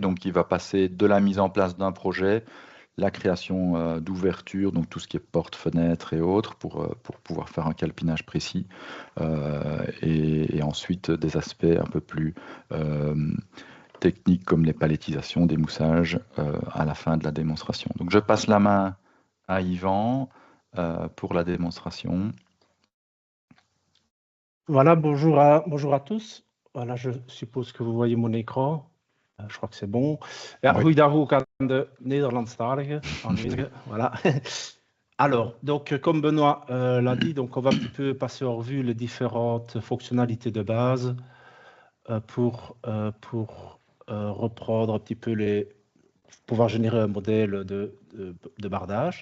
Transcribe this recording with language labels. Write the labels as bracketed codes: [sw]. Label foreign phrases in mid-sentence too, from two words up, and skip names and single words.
[fr] Donc, il va passer de la mise en place d'un projet, la création d'ouverture, donc tout ce qui est porte, fenêtre et autres, pour pouvoir faire un calpinage précis, et ensuite des aspects un peu plus techniques comme les palettisations, des moussages à la fin de la démonstration. Donc je passe la main à Yvan pour la démonstration. Voilà, bonjour à tous. Voilà, je suppose que vous voyez mon écran. Je crois que c'est bon. Ja, Oui. [nl] Goeiedag ook aan de Nederlandstalige aanwezigen. [fr] Voilà. Alors, donc, comme Benoît l'a dit, donc on va un petit peu passer en revue les différentes fonctionnalités de base pour reprendre un petit peu pouvoir générer un modèle de bardage.